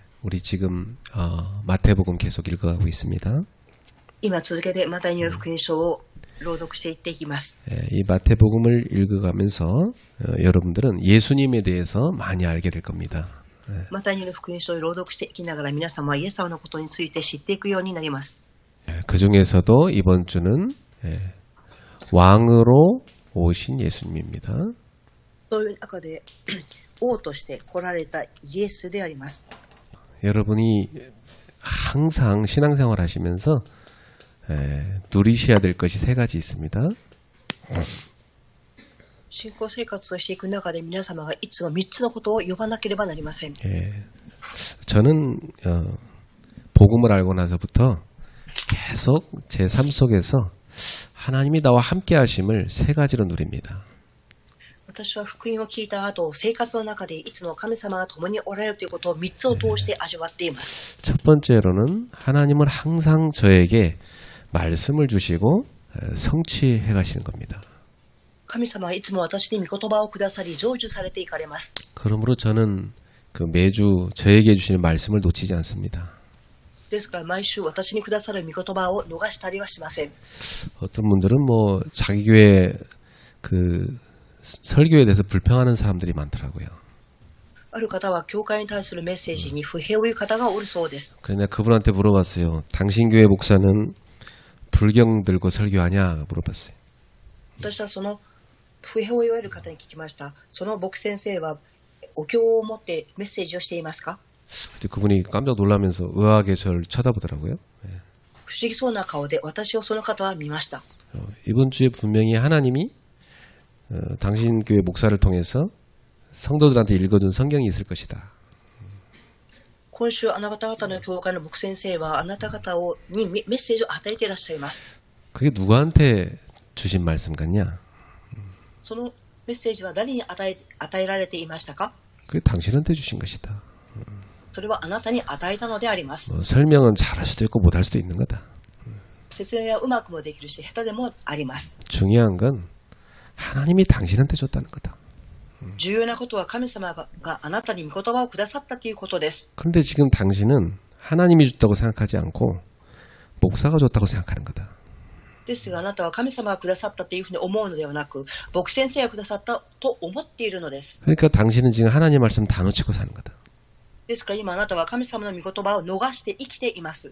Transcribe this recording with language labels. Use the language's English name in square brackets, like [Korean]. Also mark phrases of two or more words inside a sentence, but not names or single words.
[Korean] 우리 지금 마태복음 계속 읽어가고 있습니다. [Japanese] 今続けてマタイによる福音書を朗読していっていきます。 [Korean] 이 마태복음을 읽어가면서 여러분들은 예수님에 대해서 많이 알게 될 겁니다. [Japanese] マタイによる福音書を朗読していきながら皆様はイエス様のことについて知っていくようになります。 [Korean] 그 중에서도 이번 주는 왕으로 오신 예수님입니다. [Japanese] そういう中で王として来られたイエスであります。 [Korean] 여러분이 항상 신앙생활 하시면서 누리셔야 될 것이 세 가지 있습니다. [Japanese] 信仰生活をしていく中で皆様がいつも3つのことを呼ばなければなりません。 [Korean] 저는 복음을 알고 나서부터 계속 제 삶 속에서 하나님이 나와 함께 하심을 세 가지로 누립니다. [Japanese] 私は福音を聞いた後、生活の中でいつも神様が共におられるということを3つを通して味わっています。 [Korean] 첫 번째로는 하나님은 항상 저에게 말씀을 주시고 성취해 가시는 겁니다. [Japanese] 神様はいつも私に御言葉をくださり成就されていかれます。 [Korean] 그러므로 저는 매주 저에게 주시는 말씀을 놓치지 않습니다. [Japanese] ですから毎週私にくださる御言葉を逃したりはしません。 [Korean] 어떤 분들은 자기 교회 설교에 대해서 불평하는 사람들이 많더라고요. [Japanese] ある方は教会に対するメッセージに不平を言う方がおるそうです。 [Korean] 그래서 그분한테 물어봤어요. 당신 교회 목사는 불경 들고 설교하냐 물어봤어요. [Japanese] 私はその不平を言われる方に聞きました。その牧先生はお経を持ってメッセージをしていますか？ [Korean] 그분이 깜짝 놀라면서 의아하게 저를 쳐다보더라고요. [Japanese] 不思議そうな顔で私をその方は見ました。 [Korean] 이번 주에 분명히 하나님이 당신 교회 목사를 통해서 성도들한테 읽어준 성경이 있을 것이다. [Japanese] 今週あなた方の教会の牧先生はあなた方にメッセージを与えていらっしゃいます。 [Korean] 그게 누구한테 주신 말씀 같냐? [Japanese] そのメッセージは誰に与えられていましたか？ [Korean] 그게 당신한테 주신 것이다. [Japanese] それはあなたに与えたのであります。 [Korean] 설명은 잘할 수도 있고 못할 수도 있는 거다. [Japanese] 説明はうまくもできるし下手でもあります。 [Korean] 중요한 건 하나님이 당신한테 줬다는 거다. [Japanese] 重要なことは神様があなたに御言葉をくださったということです。 [Korean] 그런데 지금 당신은 하나님이 줬다고 생각하지 않고 목사가 줬다고 생각하는 거다. [Japanese] ですがあなたは神様がくださったというふうに思うのではなく牧先生がくださったと思っているのです。 [Korean] 그러니까 당신은 지금 하나님 말씀 다 놓치고 사는 거다. [Japanese] ですから今あなたは神様の御言葉を逃して生きています。